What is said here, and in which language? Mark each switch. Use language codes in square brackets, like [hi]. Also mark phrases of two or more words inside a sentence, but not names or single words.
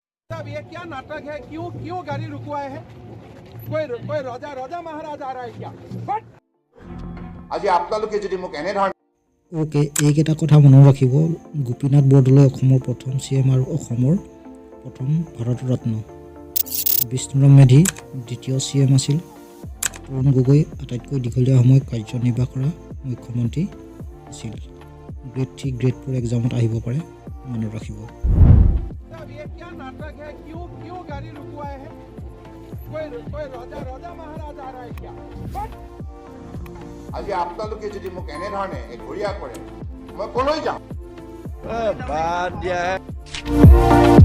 [hi] अब ये क्या नाटक है? क्यों गाड़ी रुकवाए हैं? कोई राजा महाराज आ रहा है क्या? [as] আজি আপোনালোকে যদি মোক এনে ধৰণে ওকে এইকেইটা কথা মনত ৰাখিব। গোপীনাথ বৰদলৈ অসমৰ প্ৰথম CM আৰু অসমৰ প্ৰথম ভাৰত ৰত্ন। বিষ্ণুৰাম মেধি দ্বিতীয় CM আছিল। তৰুণ গগৈ আটাইতকৈ দীঘলীয়া সময় কাৰ্যনিৰ্বাহ কৰা মুখ্যমন্ত্ৰী আছিল। [en] grade 3 grade 4 [as] এক্সামত আহিব পাৰে, মনত ৰাখিব। [hi] अब ये क्या नाटक है? क्यों गाड़ी रुकवाए हैं? कोई राजा महाराज आ रहा है क्या? [as] আজি আপোনালোকে যদি মোক এনে ধৰণে ঘূৰিয়া কৰে মই কলৈ যাম? বাদ দিয়া